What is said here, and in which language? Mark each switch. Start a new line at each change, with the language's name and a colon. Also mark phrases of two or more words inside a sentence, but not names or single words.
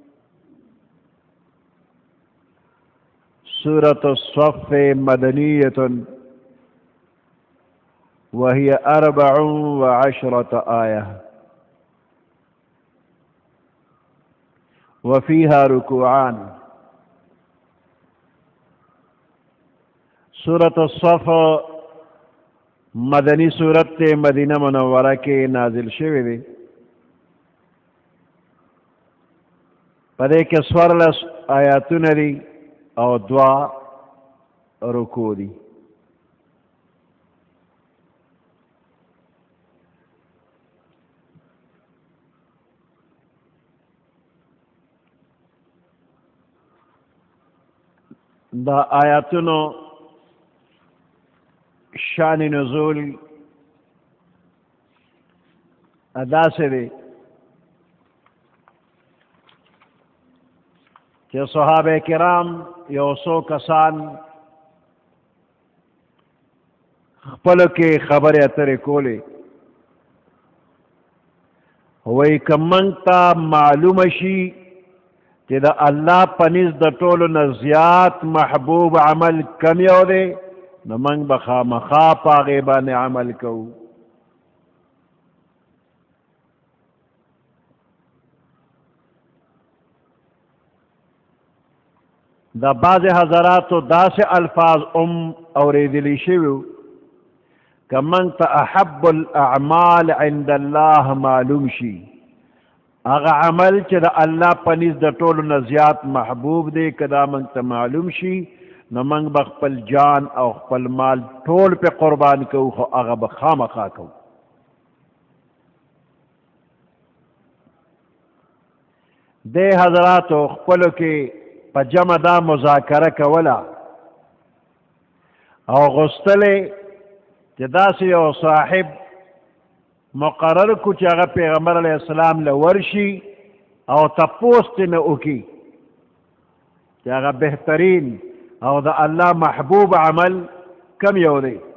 Arabic: سورة الصف مدنية وهي 14 آية وفيها ركوعان.
Pashto: سورة الصف
Urdu: مدنی سورت مدینہ منورہ کے
Pashto: نازل شوی دی. پدې کې 14 آیاتونه دي او 2 رکوع دي. دا آیاتونو شان نزول ادا سے دی کہ صحابہ کرام یو څو کسان خپلو کې خبرې اترې کولې، وایي که موږ ته معلومه شي چې د الله په نزد د ټولو نه زیات محبوب عمل کم یو دی نو موږ به خامخا په هغې باندې عمل کوو. دا بعض حضراتو داسې الفاظ اوریدلی شوي که موږ ته
Arabic: احب الاعمال عند
Pashto: الله معلوم شي، هغه عمل چې د الله په نزد د ټولو نه زیات محبوب دی که دا موږ ته معلوم شي نو موږ به خپل جان او خپل مال ټول پې قربان کوو، خو هغه به خامخا کوو. دې حضراتو خپلو کې په جمع دا مذاکره کوله او غوښتلې چې داسې یو صاحب مقرر کو چې هغه پیغمبر
Arabic: علیه السلام
Pashto: له ورشي او تپوس ترنه وکړي چې هغه بهترین او د الله محبوب عمل کم یو دی،